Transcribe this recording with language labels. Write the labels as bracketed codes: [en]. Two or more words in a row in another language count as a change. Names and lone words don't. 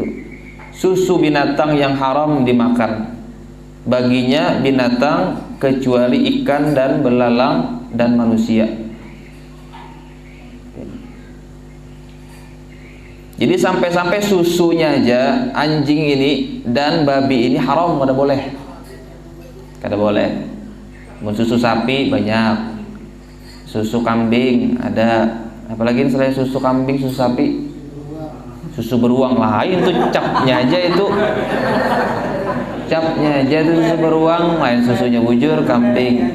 [id] Susu binatang yang haram dimakan baginya binatang kecuali ikan dan belalang dan manusia. Jadi sampai-sampai susunya aja anjing ini dan babi ini haram, [bjn] kada boleh. Kada boleh. [id] Susu sapi banyak, susu kambing ada, apalagi selain susu kambing, susu sapi, susu beruang lain tuh capnya aja itu susu beruang, lain susunya bujur kambing.